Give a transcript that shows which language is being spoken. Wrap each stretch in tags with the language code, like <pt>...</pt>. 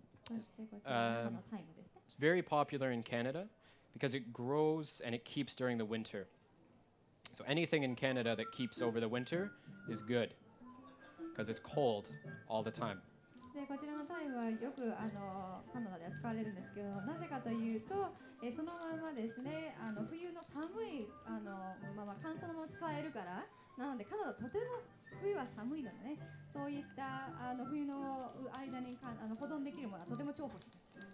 <ja>そしてこちらのタイムですね。</ja> <en>It's very popular in Canada because it grows and it keeps during the winter. So anything in Canada that keeps over the winter is good because it's cold all the time.</en> <ja>でこちらのタイムはよくカナダでは使われるんですけど、なぜかというと、そのままですね、冬の寒い乾燥のまま使えるから。なのでカナダとても冬は寒いのでね、そういった冬の間に保存できるものはとても重宝します。</ja>